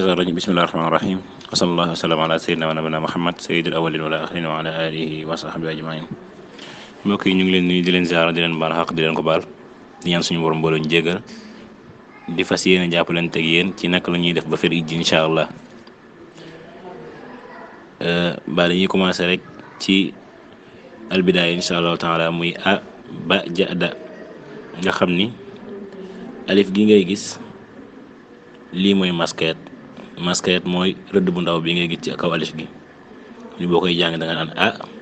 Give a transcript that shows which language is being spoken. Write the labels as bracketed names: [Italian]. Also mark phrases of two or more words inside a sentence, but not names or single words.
[Arabic] الشيطان الرجيم بسم الله الرحمن الرحيم وصلى الله وسلم على سيدنا ونبينا محمد سيد الأولين والآخرين وعلى آله وصحبه أجمعين. [Wolof] mbokk yi ñu ngi leen nuyu di leen ziara di leen baal xaq di leen ko baal di ñaan suñu borom mbooloo ñu jéggal di fas yéene jàppalante ak yéen ci naka la ñuy def ba fer ijji [Arabic] إن شاء الله. [Wolof] ba dañuy commencé rek ci albidaaya [Arabic] إن شاء الله تعالى [Wolof] muy a ba ja da nga xam ni alif gi ngay gis lii mooy masquette mooy rëdd bu ndaw bi ngay gis ci kaw alif gi li boo koy jàng da nga naan a